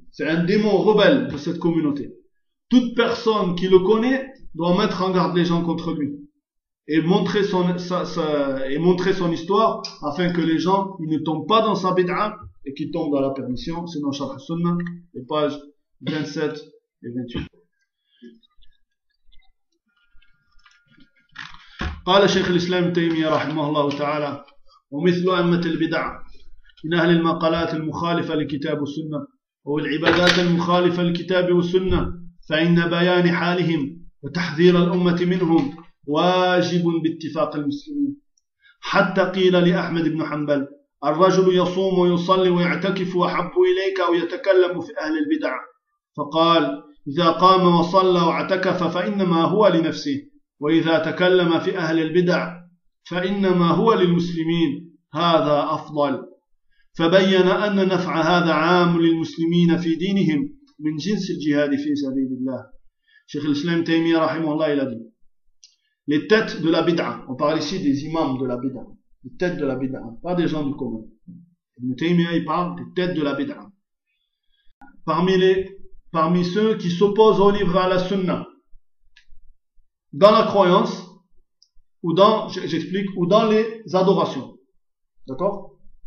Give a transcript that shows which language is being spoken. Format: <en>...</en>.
<fr>C'est un démon rebelle de cette communauté. Toute personne qui le connaît doit mettre en garde les gens contre lui et montrer son, et montrer son histoire afin que les gens ils ne tombent pas dans sa bid'a et qui tombe dans la permission, c'est dans Sharh Sunnah, les pages 27 et 28.</fr> <ar>قال شيخ الإسلام تيمية رحمه الله تعالى ومثل أمة البدعة من أهل المقالات المخالفة لكتاب السنة أو العبادات المخالفة لكتاب والسنة فإن بيان حالهم وتحذير الأمة منهم واجب باتفاق المسلمين حتى قيل لأحمد بن حنبل الرجل يصوم ويصلي ويعتكف وحب إليك أو يتكلم في أهل البدعة فقال إذا قام وصلى واعتكف فإنما هو لنفسه وإذا تكلم في أهل البدع فإنما هو للمسلمين هذا أفضل فبين أن نفع هذا عام للمسلمين في دينهم من جنس الجهاد في سبيل الله. شيخ الإسلام تيمية رحمه الله إلى دين</ar> <fr>les têtes de la bid'a, on parle ici des imams de la bid'a. Les têtes de la bid'a, pas des gens du commun. Ibn Taymiyyah, il parle des têtes de la bid'a. Parmi ceux qui s'opposent au livre à la sunna, dans la croyance, ou dans, j'explique, ou dans les adorations. D'accord?</fr>